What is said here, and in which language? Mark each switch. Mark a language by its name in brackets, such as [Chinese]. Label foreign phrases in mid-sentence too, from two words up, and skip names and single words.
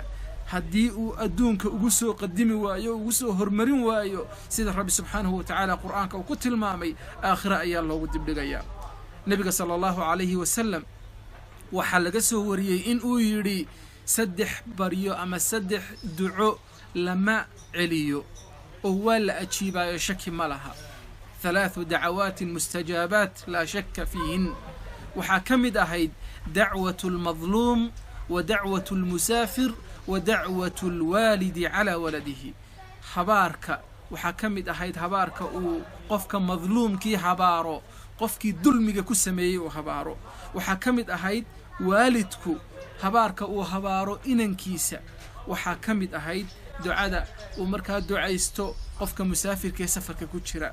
[Somali] haddii uu adduunka ugu soo qadimi waayo, ugu soo hormarin waayo, sida rabbi [Arabic] سبحانه وتعالى [Somali] qur'aanka uu ku tilmaamay, aakhira ayaa loogu dibdhigayaa. nebiga [Arabic] صلى الله عليه وسلم [Somali] waxaa laga soo wariyey in uu yidhi 3 baryo ama 3 duco lama celiyo oo waa la ajiibaayo, shaki ma laha. [Arabic] 3 دعوات مستجابات لا شك فيهن. [Somali] waxaa ka mid ahayd [Arabic] dacwة المظلوم ودعوة المسافر ودعوة الوالد على ولده. [Somali] habaarka waxaa ka mid ahayd habaarka uu qofka madluumkii habaaro, qofkii dulmiga ku sameeyey uu habaaro. waxaa ka mid ahayd waalidku habaarka uu habaaro inankiisa. waxaa ka mid ahayd ducada uu markaa ducaysto qofka musaafirka ee safarka ku jira.